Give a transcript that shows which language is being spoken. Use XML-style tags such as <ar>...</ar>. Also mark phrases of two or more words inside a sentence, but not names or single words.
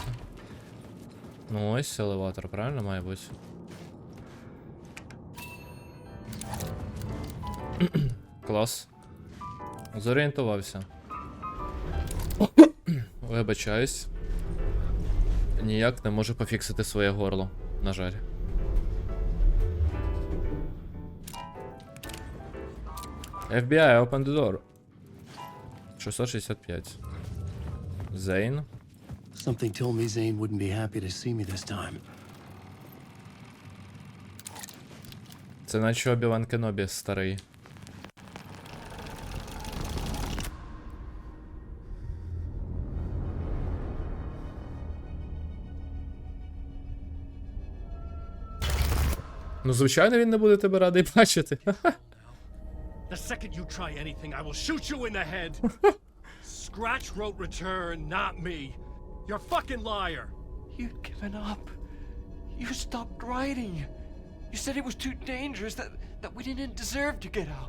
<uk>Ну ось елеватор, правильно має бути? Клас. Зорієнтувався. Вибачаюсь. Ніяк не можу пофіксити своє горло, на жаль.</uk> <en>FBI, open the door.</en> <uk>665. Зейн.</uk> <en>Something told me Zane wouldn't be happy to see me this time.</en> <uk>Це наче Обі-Ван Кенобі старий. Ну, звичайно, він не буде тебе радий бачити.</uk> <en>The second you try anything, I will shoot you in the head. Scratch wrote return, not me. You're a fucking liar. You'd given up. You stopped writing. You said it was too dangerous, that we didn't deserve to get out.</en>